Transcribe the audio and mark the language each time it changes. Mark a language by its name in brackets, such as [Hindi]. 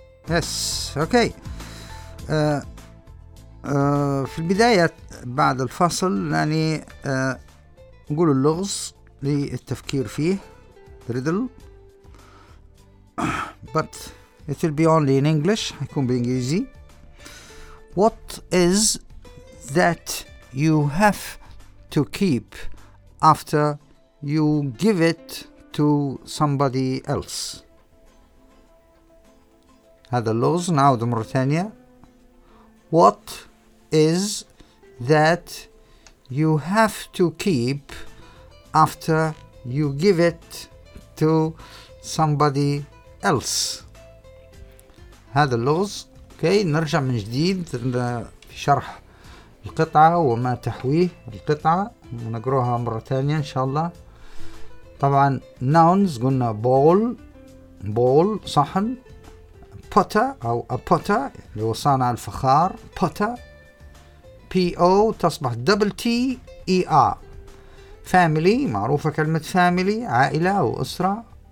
[English] Yes. Okay. [Arabic] في البداية بعد الفصل يعني نقول اللغز للتفكير فيه. [English] The riddle. But it will be only in English. [Arabic] هيكون بالإنجليزي. [English] What is that you have to keep after you give it to somebody else? [Arabic] هذا اللغز نعود مرة ثانية. [English] What is that you have to keep after you give it to somebody else? [Arabic] هذا اللغز Okay, نرجع من جديد في شرح القطعة وما تحويه القطعة ونقروها مرة ثانية إن شاء الله طبعا nouns قلنا bowl صحن potter أو a potter اللي هو صانع الفخار potter P-O تصبح double T-E-R family معروفة كلمة family عائلة أو أسرة